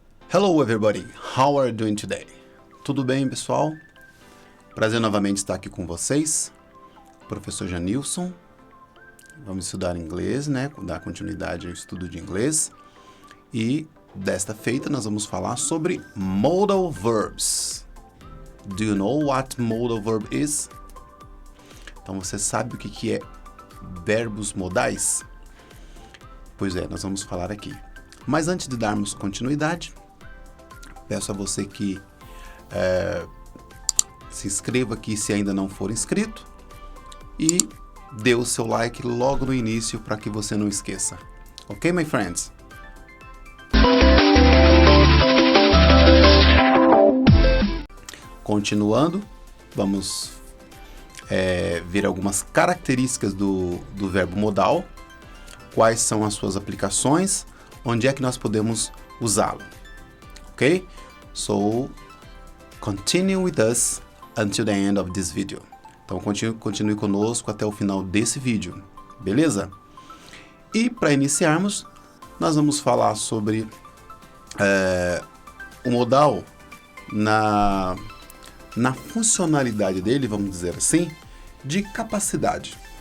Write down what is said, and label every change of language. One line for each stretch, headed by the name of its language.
English: Hello everybody, how are you doing today?
Portuguese: Tudo bem, pessoal? Prazer novamente estar aqui com vocês. Professor Janilson. Vamos estudar inglês, né? Dar continuidade ao estudo de inglês. E desta feita nós vamos falar sobre modal verbs.
English: Do you know what modal verb is?
Portuguese: Então você sabe o que é verbos modais? Pois é, nós vamos falar aqui. Mas antes de darmos continuidade, peço a você que se inscreva aqui se ainda não for inscrito e dê o seu like logo no início para que você não esqueça.
English: Ok, my friends?
Portuguese: Continuando, vamos ver algumas características do verbo modal, quais são as suas aplicações, onde é que nós podemos usá-lo. Ok?
English: So, continue with us until the end of this video.
Portuguese: Então, continue conosco até o final desse vídeo, beleza? E para iniciarmos, nós vamos falar sobre o modal na funcionalidade dele, vamos dizer assim, de capacidade.